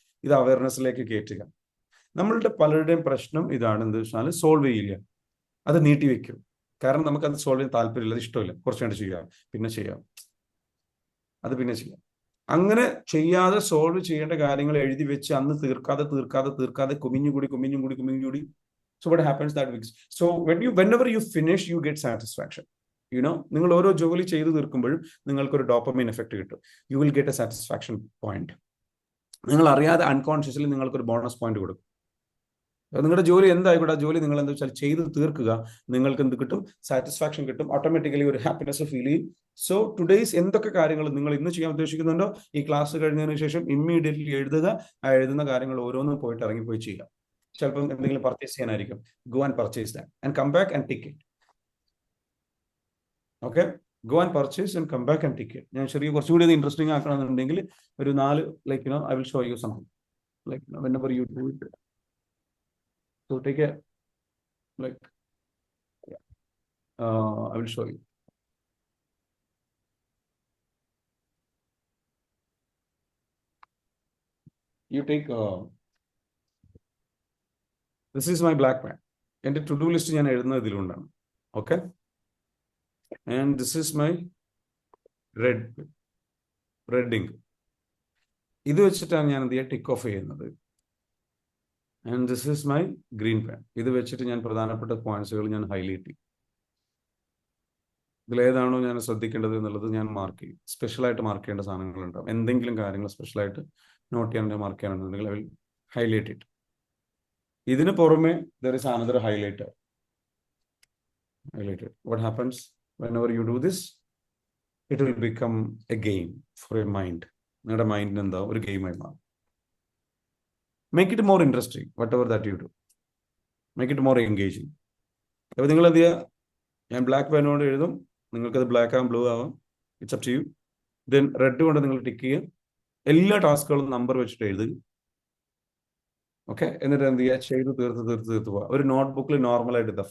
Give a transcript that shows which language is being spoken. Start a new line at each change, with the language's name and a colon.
Malayalam: ഇത് അവയർനെസ്സിലേക്ക് കയറ്റുക. നമ്മളുടെ പലരുടെയും പ്രശ്നം ഇതാണ്, എന്ത് വെച്ചാൽ സോൾവ് ചെയ്യില്ല, അത് നീട്ടി വെക്കും. കാരണം നമുക്കത് സോൾവ് ചെയ്യാൻ താല്പര്യമില്ല, അത് ഇഷ്ടമില്ല. കുറച്ച് കണ്ട് ചെയ്യാം, പിന്നെ ചെയ്യാം, അത് പിന്നെ ചെയ്യാം. അങ്ങനെ ചെയ്യാതെ സോൾവ് ചെയ്യേണ്ട കാര്യങ്ങൾ എഴുതി വെച്ച് അന്ന് തീർക്കാതെ കുമിഞ്ഞുകൂടി.
English: So what happens that weeks? So whenever you finish, you get satisfaction.
Malayalam: നിങ്ങൾ ഓരോ ജോലി ചെയ്തു തീർക്കുമ്പോഴും നിങ്ങൾക്കൊരു ഡോപ്പമൈൻ എഫക്റ്റ് കിട്ടും.
English: You will get a satisfaction point.
Malayalam: നിങ്ങൾ അറിയാതെ അൺകോൺഷ്യസ്ലി നിങ്ങൾക്കൊരു ബോണസ് പോയിന്റ് കൊടുക്കും. നിങ്ങളുടെ ജോലി എന്തായിക്കോട്ടെ, ജോലി നിങ്ങൾ എന്താ വെച്ചാൽ ചെയ്ത് തീർക്കുക, നിങ്ങൾക്ക് എന്ത് കിട്ടും? സാറ്റിസ്ഫാക്ഷൻ കിട്ടും. ഓട്ടോമാറ്റിക്കലി ഒരു ഹാപ്പിനെസ് ഫീൽ ചെയ്യും. സോ ടുഡേയ്സ് എന്തൊക്കെ കാര്യങ്ങൾ നിങ്ങൾ ഇന്ന് ചെയ്യാൻ ഉദ്ദേശിക്കുന്നുണ്ടോ, ഈ ക്ലാസ് കഴിഞ്ഞതിന് ശേഷം ഇമ്മീഡിയറ്റ്ലി എഴുതുക. ആ എഴുതുന്ന കാര്യങ്ങൾ ഓരോന്നും പോയിട്ട് ഇറങ്ങിപ്പോയി ചെയ്യുക. ചിലപ്പം എന്തെങ്കിലും purchase ചെയ്യാനായിരിക്കും.
English: Go and purchase that and come back and tick it. Okay, go and purchase and come back and tick it.
Malayalam: ഞാൻ കുറച്ചുകൂടി അത് ഇൻട്രസ്റ്റിംഗ് ആക്കണമെന്നുണ്ടെങ്കിൽ ഒരു 4
English: I will show you something whenever you do it. So take a I will show you. You take this is my black pen.
Malayalam: എൻ്റെ to do list ഞാൻ എഴുതുന്നത് ഇതിലുണ്ടാണ്. Okay,
English: And this is my red ink.
Malayalam: ഇത് വെച്ചിട്ടാണ് ഞാൻ എന്ത് ചെയ്യുക, tick of ചെയ്യുന്നത്.
English: And this is my green pen.
Malayalam: ഇത് വെച്ചിട്ട് ഞാൻ പ്രധാനപ്പെട്ട പോയിന്റ്സുകൾ ഞാൻ ഹൈലൈറ്റ് ചെയ്യും. ഇതിലേതാണോ ഞാൻ ശ്രദ്ധിക്കേണ്ടത് എന്നുള്ളത് ഞാൻ മാർക്ക് ചെയ്യും. സ്പെഷ്യലായിട്ട് മാർക്ക് ചെയ്യേണ്ട സാധനങ്ങളുണ്ടാവും. എന്തെങ്കിലും കാര്യങ്ങൾ സ്പെഷ്യലായിട്ട് നോട്ട് ചെയ്യാൻ mark ചെയ്യാനുണ്ടെങ്കിൽ
English: I will highlight it.
Malayalam: ഇതിന് പുറമെ
English: there is another highlighter. What happens whenever you do this? It will become a game for your mind.
Malayalam: നിങ്ങളുടെ മൈൻഡിന് എന്താ ഒരു ഗെയിമായി മാറും.
English: Make it more interesting, whatever that you do. Make it more engaging.
Malayalam: അപ്പോൾ നിങ്ങൾ എന്ത് ചെയ്യുക, ഞാൻ ബ്ലാക്ക് പെന്നോട് എഴുതും, നിങ്ങൾക്കത് ബ്ലാക്ക് ആവാം, ബ്ലൂ ആവാം,
English: It's up to you.
Malayalam: Then red കൊണ്ട് നിങ്ങൾ ടിക്ക് ചെയ്യുക. എല്ലാ ടാസ്കുകളും നമ്പർ വെച്ചിട്ട് എഴുതുക. ഓക്കെ, എന്നിട്ട് എന്ത് ചെയ്യുക, ചെയ്ത് തീർത്ത് പോവുക. ഒരു നോട്ട്ബുക്കിൽ നോർമലായിട്ട് എടുക്കുക.